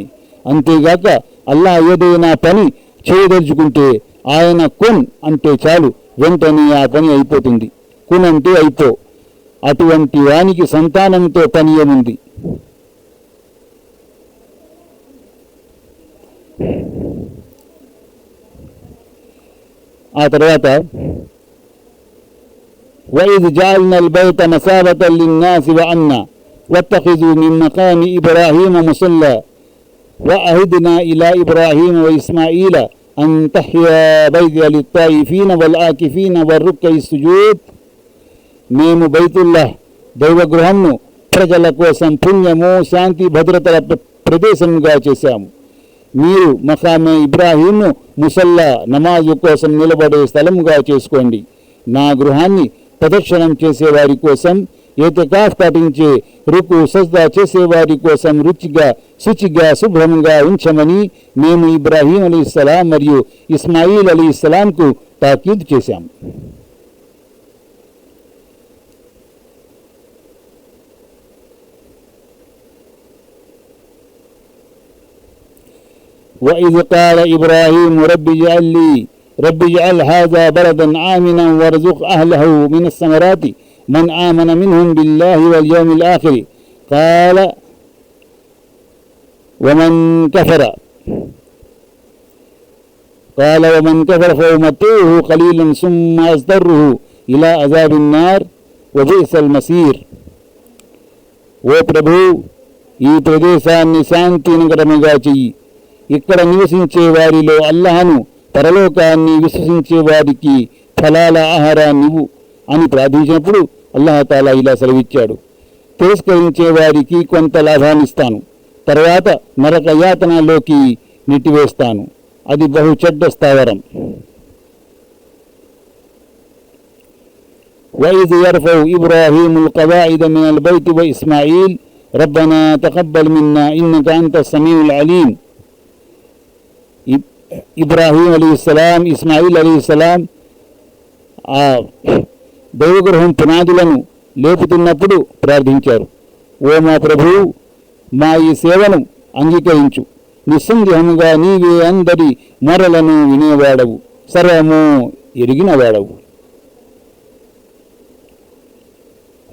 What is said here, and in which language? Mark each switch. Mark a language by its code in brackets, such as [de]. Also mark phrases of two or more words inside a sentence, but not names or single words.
[te] అంతేగాక అల్లాహ్ ఏదైనా పని చేయదలుచుకుంటే ఆయన కున్ అంటే చాలు, వెంటనే ఆ పని అయిపోతుంది. కున్ అంటే అయిపో. అటువంటి వానికి సంతానంతో పని ఏముంది? ఆ తర్వాత [ar] وَإِذْ جَعَلْنَا الْبَيْتَ مَثَابَةً لِلنَّاسِ وَأَمْنًا وَاتَّخِذُوا مِن مَّقَامِ إِبْرَاهِيمَ مُصَلًّى وَعَهِدْنَا إِلَى إِبْرَاهِيمَ وَإِسْمَاعِيلَ أَن تَحْيَا بَيْتِيَ لِلطَّائِفِينَ وَالْعَاكِفِينَ وَالرُّكَّعِ السُّجُودِ. [te] మేము బైతుల్లాహ్ దైవగృహంను ప్రజల కోసం పుణ్యము, శాంతి, భద్రతల ప్రదేశంగా చేశాము. మీరు మఖామే ఇబ్రాహీంను ముసల్లా, నమాజు కోసం నిలబడే స్థలంగా చేసుకోండి. నా గృహాన్ని ప్రదక్షిణం చేసేవారి కోసం, ఏతికాఫ్ పాటించే, రుకు సజ్దా చేసేవారి కోసం శుచిగా శుభ్రంగా ఉంచమని మేము ఇబ్రాహీం అలీస్సలాం మరియు ఇస్మాయిల్ అలీస్సలాంకు తాకీదు చేశాము. [ar] وَإِذْ قَالَ إِبْرَاهِيمُ رَبِّ اجْعَلْ هَذَا بَلَدًا آمِنًا وَارْزُقْ أَهْلَهُ مِنَ الثَّمَرَاتِ مَنْ آمَنَ مِنْهُمْ بِاللَّهِ وَالْيَوْمِ الْآخِرِ قَالَ وَمَنْ كَفَرَ فَأُمَتِّعُهُ قَلِيلًا ثُمَّ أَضْطَرُّهُ إِلَى عَذَابِ النَّارِ وَبِئْسَ الْمَصِيرُ. [te] ఓ ప్రభు, ఈ ప్రదేశాన్ని శాంతి నగరముగా చెయ్యి. ఇక్కడ నివసించే వారిలో అల్లాహను, పరలోకాన్ని విశ్వసించే వారికి ఫలాల ఆహారాన్నివ్వు అని ప్రార్థించినప్పుడు అల్లాహ్ తాలా ఇలా సెలవిచ్చాడు: తిరస్కరించే వారికి కొంత లాభాన్నిస్తాను, తర్వాత నరక యాతనలోకి నెట్టివేస్తాను. అది బహు చెడ్డ స్థావరం. [ar] وَإِذْ يَرْفَعُ إِبْرَاهِيمُ الْقَوَاعِدَ مِنَ الْبَيْتِ وَإِسْمَاعِيلُ رَبَّنَا تَقَبَّلْ مِنَّا إِنَّكَ أَنْتَ السَّمِيعُ الْعَلِيمُ. [te] ఇబ్రాహీం అలీస్సలాం, ఇస్మాయిల్ అలీస్సలాం ఆ దైవగృహం పునాదులను లేపుతున్నప్పుడు ప్రార్థించారు: ఓ మా ప్రభు, మా ఈ సేవను అంగీకరించు. నిస్సందేహముగా నీవే అందరి మొరలను వినేవాడవు, సర్వము ఎరిగినవాడవు.